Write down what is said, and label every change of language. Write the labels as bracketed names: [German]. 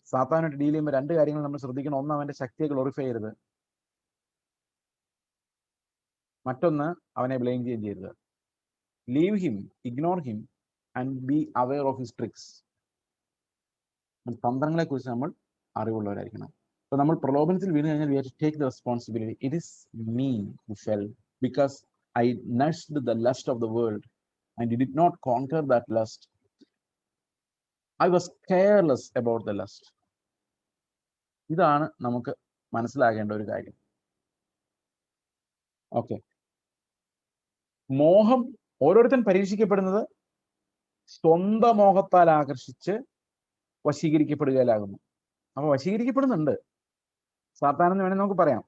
[Malayalam] സാത്താനായിട്ട് deal ചെയ്യുമ്പോൾ 2 കാര്യങ്ങൾ നമ്മൾ ശ്രദ്ധിക്കണം. ഒന്ന്, അവന്റെ ശക്തിയെ ഗ്ലോറിഫൈ ചെയ്യരുത്. മറ്റൊന്ന്, അവനെ ബ്ലെയിം ചെയ്യുകയും ചെയ്യരുത്. [English] Leave him, ignore him and be aware of his tricks. [Malayalam] തന്ത്രങ്ങളെ കുറിച്ച് നമ്മൾ അറിവുള്ളവരായിരിക്കണം. അപ്പൊ നമ്മൾ പ്രലോഭനത്തിൽ വീണ് കഴിഞ്ഞാൽ [English] we have to take the responsibility. It is me who fell because I nursed the lust of the world and did not conquer that lust. I was careless about the lust. [Malayalam] ഇതാണ് നമുക്ക് മനസ്സിലാകേണ്ട ഒരു കാര്യം. Okay, മോഹം ഓരോരുത്തരും പരീക്ഷിക്കപ്പെടുന്നത് സ്വന്തം മോഹത്താൽ ആകർഷിച്ച് വശീകരിക്കപ്പെടുകയിലാകുന്നു. അപ്പൊ വശീകരിക്കപ്പെടുന്നുണ്ട് സാത്താനെന്ന് വേണമെങ്കിൽ നമുക്ക് പറയാം.